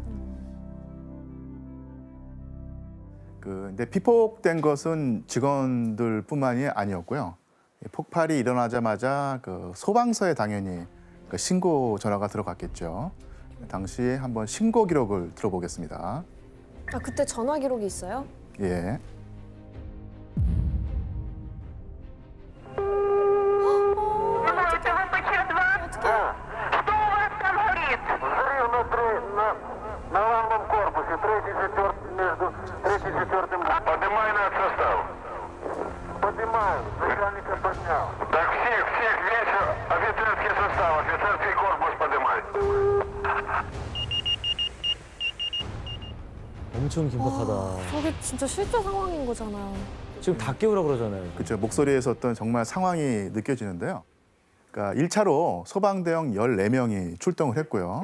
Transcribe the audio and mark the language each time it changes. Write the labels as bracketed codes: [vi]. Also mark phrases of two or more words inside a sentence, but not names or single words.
[ko] 근데 피폭된 것은 직원들뿐만이 아니었고요. 폭발이 일어나자마자 그 소방서에 당연히 그 신고 전화가 들어갔겠죠. 당시에 한번 신고 기록을 들어보겠습니다. 아, 그때 전화 기록이 있어요? 예. [ru] На левом корпусе, третий, четвертый, между третьим и четвертым. Поднимай над состав. Поднимаю, начальника поднял. Так всех, весь офицерский состав, офицерский корпус поднимай. [ko] 엄청 긴박하다. 저게 진짜 실제 상황인 거잖아요. 지금 다 깨우라 그러잖아요. 그렇죠. 목소리에서 어떤 정말 상황이 느껴지는데요. 그러니까 1차로 소방대원 14명이 출동을 했고요.